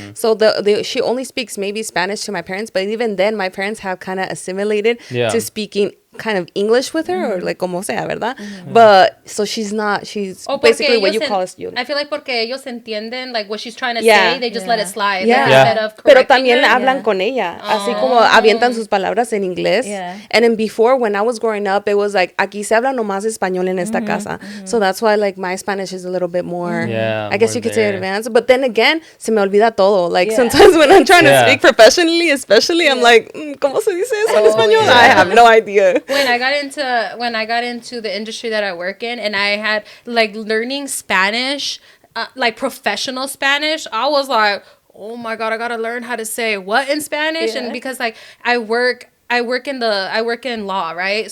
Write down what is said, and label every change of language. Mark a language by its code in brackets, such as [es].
[en] So she only speaks maybe Spanish to my parents, but even then my parents have kind of assimilated to speaking kind of English with her, or like [es] como sea, ¿verdad? [en] But so she's basically what you call us. I feel like [es] porque ellos entienden [en] like what she's trying to say, they just let it slide instead of [es] Pero también hablan con ella, así como avientan sus palabras en inglés. [en] And then before, when I was growing up, it was like [es] aquí se habla nomás español en esta casa. [en] So that's why like my Spanish is a little bit more, I guess you could say advanced. But then again, [es] se me olvida todo. [en] Like sometimes when I'm trying to speak professionally, especially, I'm like, [es] ¿cómo se dice eso en español? [en] I have no idea. When I got into the industry that I work in, and I had like learning Spanish, like professional Spanish, I was like, oh my god, I gotta learn how to say what in Spanish, and because like I work in law, right?